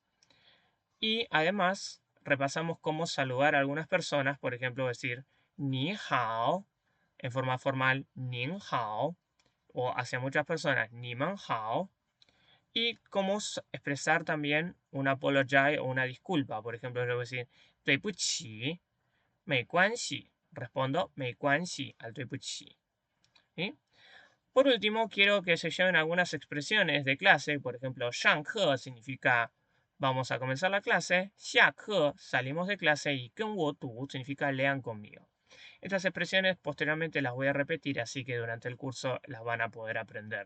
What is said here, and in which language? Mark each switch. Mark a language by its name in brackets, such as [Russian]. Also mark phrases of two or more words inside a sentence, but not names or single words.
[Spanish] Y además repasamos cómo saludar a algunas personas, por ejemplo, decir [Chinese] 你好, [Spanish] en forma formal, [Chinese] 您好, [Spanish] o hacia muchas personas, [Chinese] 你们好, [Spanish] y cómo expresar también un apology o una disculpa. Por ejemplo, yo voy a decir, [Chinese] 对不起, 没关系. [Spanish] Respondo, [Chinese] 没关系 [Spanish] al 对不起. ¿Sí? Por último, quiero que se lleven algunas expresiones de clase. Por ejemplo, 上课 significa vamos a comenzar la clase. 下课 salimos de clase. Y [Chinese] 跟我读 [Spanish] significa lean conmigo. Estas expresiones posteriormente las voy a repetir, así que durante el curso las van a poder aprender.